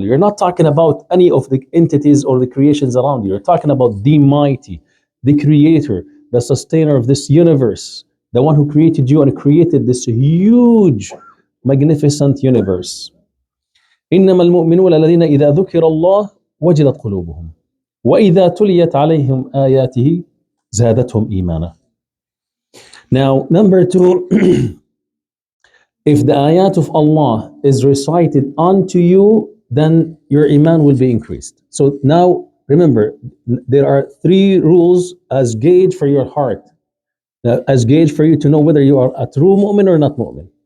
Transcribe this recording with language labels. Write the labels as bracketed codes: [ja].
[en] You're not talking about any of the entities or the creations around you. You're talking about the mighty, the creator, the sustainer of this universe, the one who created you and created this huge, magnificent universe. [ar] إنما المؤمنون الذين إذا ذكر الله وجلت قلوبهم وإذا تليت عليهم آياته زادتهم إيمانا. [en] Now, number two, if the ayat of Allah is recited unto you, then your iman will be increased. So now, remember, there are three rules as gauge for your heart, as gauge for you to know whether you are a true mu'min or not mu'min.